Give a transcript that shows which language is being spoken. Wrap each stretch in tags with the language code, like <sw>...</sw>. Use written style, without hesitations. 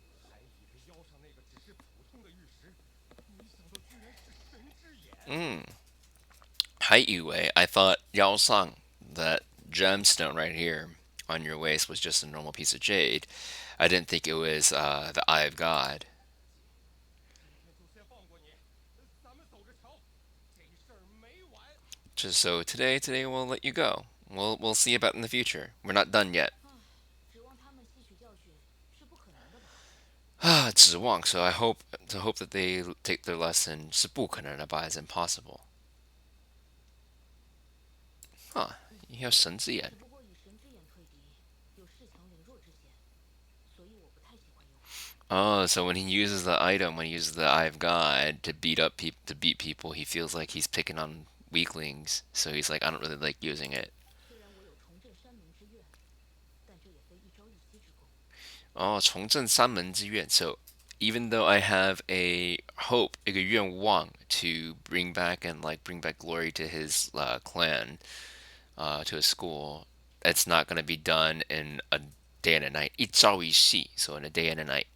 <zh>还以为腰上那个只是普通的玉石，没想到居然是神之眼。</zh> <en>Hai I thought Yao Sang, that gemstone right here on your waist, was just a normal piece of jade. I didn't think it was the Eye of God.</en> <zh>今天就先放过你，咱们走着瞧。这事儿没完。</zh> <en>Just so today we'll let you go. We'll see about in the future. We're not done yet.</en> <zh>指望他们吸取教训是不可能的吧？ Ah, 指望.</zh> <en>So I hope that they take their lesson.</en> <zh>是不可能的吧</zh> <en>is impossible.</en> <zh>Huh? 你有神之眼. 只不过以神之眼退敌，有恃强凌弱之嫌，所以我不太喜欢用。</zh> <en>Oh, so when he uses the item, when he uses the Eye of God to beat people, he feels like he's picking on weaklings. So he's like, I don't really like using it. 虽然我有重振山门之愿，但这也非一朝一夕之功。</en> <zh>Oh, 重振三门之愿.</zh> <en>So even though I have a hope,</en> <zh>一个愿望</zh> <en>to bring back glory to his clan, to his school, it's not going to be done in a day and a night. 一朝一夕, so in a day and a night.</en>